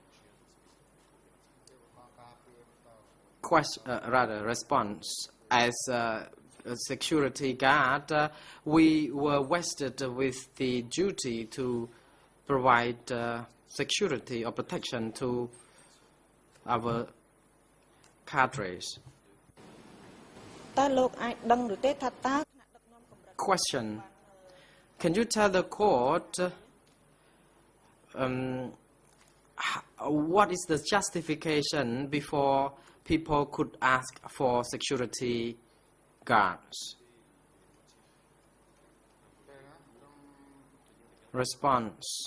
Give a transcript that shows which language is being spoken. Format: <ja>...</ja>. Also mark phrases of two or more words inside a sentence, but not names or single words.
<en>Response. As a security guard, we were vested with the duty to provide security or protection to our cadres.</en> <km>តើលោកអាចដឹងឬទេថាតើ</km> <en>Question. Can you tell the court what is the justification before people could ask for security guards? Response.</en>